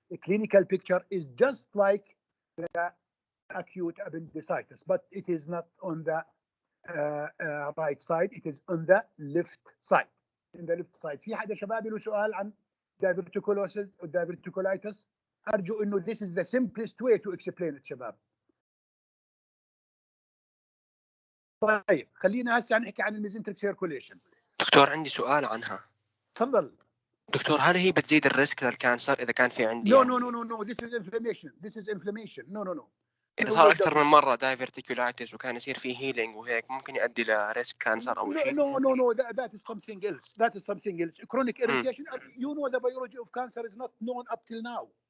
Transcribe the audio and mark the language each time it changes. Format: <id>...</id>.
<en>The clinical picture is just like the acute appendicitis, but it is not on the right side, it is on the left side. In the left side.</en> <ar>في حدا شباب له سؤال عن</ar> <en>diverticulosis or diverticulitis؟</en> <ar>أرجو إنه</ar> <en>this is the simplest way to explain it شباب.</en> <ar>طيب خلينا هسه نحكي عن الميزنتريك سيركوليشن. دكتور عندي سؤال عنها. تفضل. دكتور هل هي بتزيد الريسك للكانسر إذا كان في عندي</ar> <en>No, this is inflammation. No.</en> <ar>إذا صار أكثر من مرة diverticulitis وكان يصير فيه healing وهيك ممكن يؤدي لريسك كانسر أو شيء؟</ar> <en>No, that is something else. Chronic irritation, you know the biology of cancer is not known up till now.</en>